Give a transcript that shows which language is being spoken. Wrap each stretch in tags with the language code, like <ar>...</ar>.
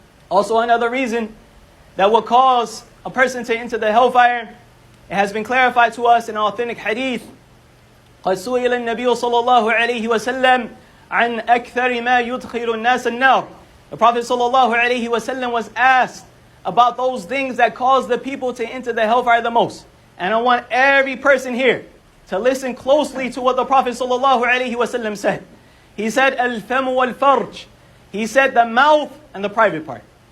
<en>Also, another reason that will cause a person to enter the hellfire, it has been clarified to us in authentic hadith.</en> <ar>قد سئل النبي صلى الله عليه وسلم عن أكثر ما يدخل الناس النار.</ar> <en>The Prophet</en> <ar>صلى الله عليه وسلم</ar> <en>was asked about those things that cause the people to enter the hellfire the most. And I want every person here to listen closely to what the Prophet</en> <ar>صلى الله عليه وسلم</ar> <en>said. He said,</en> <ar>الفم والفرج.</ar> <en>He said the mouth and the private part.</en>